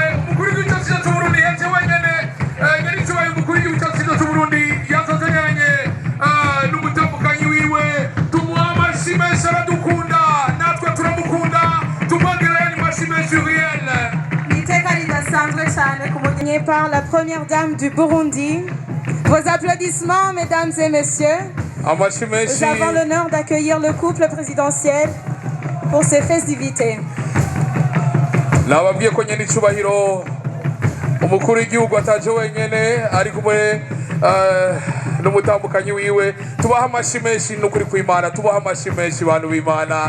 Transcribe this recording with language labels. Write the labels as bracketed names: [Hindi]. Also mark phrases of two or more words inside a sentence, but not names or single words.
[Rundi] Umukuru w'igihugu cyacu cyiza cy'u Burundi yaje wenyine. Nyir'icyubahiro umukuru w'igihugu cyacu cyiza cy'u Burundi yazazanyanye n'umutambukanyi wiwe. Tumuha amashyi menshi, aradukunda natwe turamukunda. Tumwongerere amashyi menshi iriyele. Iteka ridasanzwe cyane kumuganye [French] par la première dame du Burundi. Vos applaudissements, mesdames et messieurs. Nous avons l'honneur d'accueillir le couple présidentiel pour ces festivités. [Rundi] Nababwiye ko nyir'icyubahiro umukuru w'igihugu ataje wenyine, ari kumwe n'umutambukanyi wiwe. Tubaha amashyi menshi n'ukuri kw'Imana, tubaha amashyi menshi bantu b'Imana.